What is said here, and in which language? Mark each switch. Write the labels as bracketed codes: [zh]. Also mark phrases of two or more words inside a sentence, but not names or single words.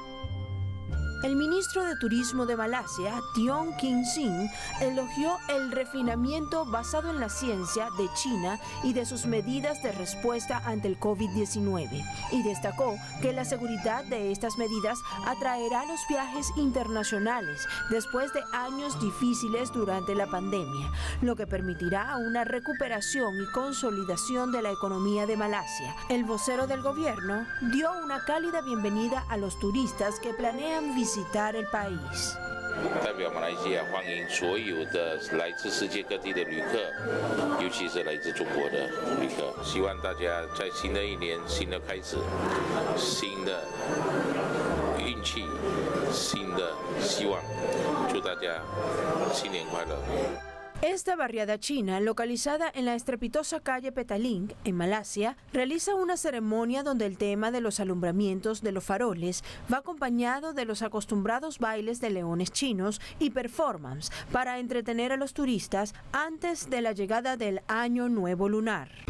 [es] El ministro de Turismo de Malasia, Tiong King Sing, elogió el refinamiento basado en la ciencia de China y de sus medidas de respuesta ante el COVID-19 y destacó que la seguridad de estas medidas atraerá los viajes internacionales después de años difíciles durante la pandemia, lo que permitirá una recuperación y consolidación de la economía de Malasia. El vocero del gobierno dio una cálida bienvenida a los turistas que planean visitar el país. [zh] 代表马来西亚欢迎所有的来自世界各地的旅客，尤其是来自中国的旅客。希望大家在新的一年、新的开始、新的运气、新的希望，祝大家新年快乐。 [es] Esta barriada china, localizada en la estrepitosa calle Petaling, en Malasia, realiza una ceremonia donde el tema de los alumbramientos de los faroles va acompañado de los acostumbrados bailes de leones chinos y performance para entretener a los turistas antes de la llegada del Año Nuevo Lunar.